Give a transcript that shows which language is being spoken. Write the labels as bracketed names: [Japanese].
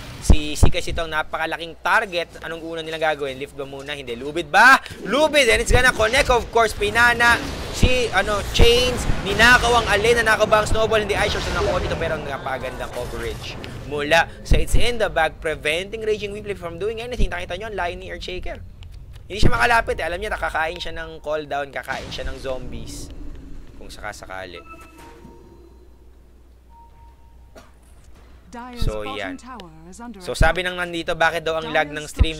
[Filipino] Si Sikas ito ang napakalaking target. Anong una nilang gagawin? Lift ba muna? Hindi. Lubid ba? Lubid! [English] And it's gonna connect, of course. [Filipino] Pinana si Chains. Ninakaw ang alin. Nanakaw ba ang snowball? Hindi ice shorts na nakuha dito. Pero napagandang coverage mula sa It's in the bag, [English] preventing Raging Weevil from doing anything. [Filipino] Nakita nyo ang line ni Earthshaker. Hindi siya makalapit eh. Alam niya, nakakain siya ng call down, kakain siya ng zombies. Kung sakasakali. So, yan. So, sabi nang nandito, bakit daw ang lag ng stream?